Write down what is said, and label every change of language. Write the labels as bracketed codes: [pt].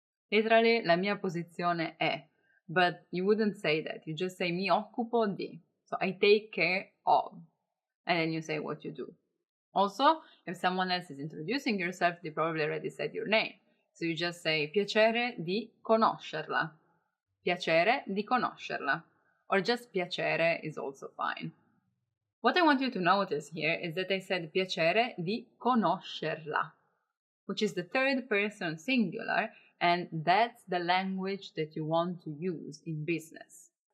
[en] Literally, [it] la mia posizione è. [en] But you wouldn't say that. You just say [it] mi occupo di. [en] So I take care of. And then you say what you do. Also, if someone else is introducing yourself, they probably already said your name. So you just say [it] piacere di conoscerla. Piacere di conoscerla. [en] Or just piacere is also fine. What I want you to notice here is that I said [it] piacere di conoscerla, [en] which is the third person singular, and that's the language that you want to use in business.